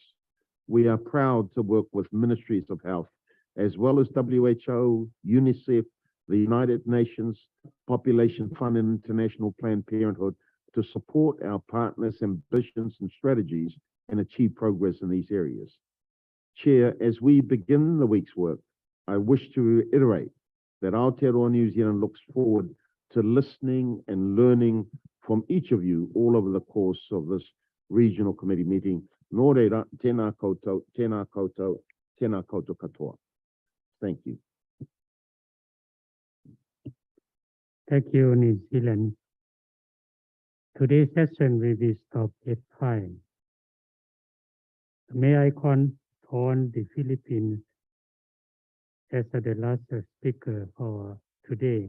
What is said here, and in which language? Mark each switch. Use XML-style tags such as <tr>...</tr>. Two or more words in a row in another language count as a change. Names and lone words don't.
<en>We are proud to work with ministries of health, as well as WHO, UNICEF, the United Nations, Population Fund, and International Planned Parenthood to to support our partners' ambitions and strategies and achieve progress in these areas. Chair, as we begin the week's work, I wish to reiterate that Aotearoa New Zealand looks forward to listening and learning from each of you all over the course of this regional committee meeting.</en> <mi>Nō reira, tēnā koutou, tēnā koutou, tēnā koutou katoa.</mi> <en>Thank you. Thank you, New Zealand. Today's session will be stopped at 5. May I call on the Philippines as the last speaker for today.</en>